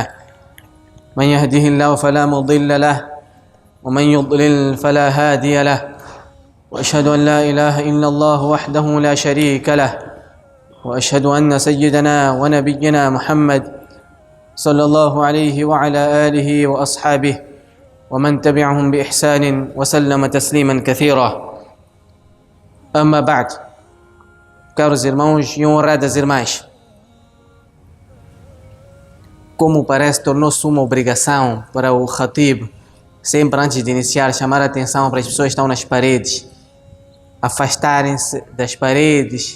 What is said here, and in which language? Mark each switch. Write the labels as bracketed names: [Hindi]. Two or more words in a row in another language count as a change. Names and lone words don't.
[Arabic] من يهده الله فلا مضل له ومن يضلل فلا هادي له، وأشهد أن لا إله إلا الله وحده لا شريك له، وأشهد أن سيدنا ونبينا محمد صلى الله عليه وعلى آله وأصحابه ومن تبعهم بإحسان وسلم تسليما كثيرا. أما بعد، [Portuguese] caros irmãos e honradas irmãs, como parece tornou-se uma obrigação para o Khatib, sempre antes de iniciar, chamar a atenção para as pessoas que estão nas paredes, afastarem-se das paredes.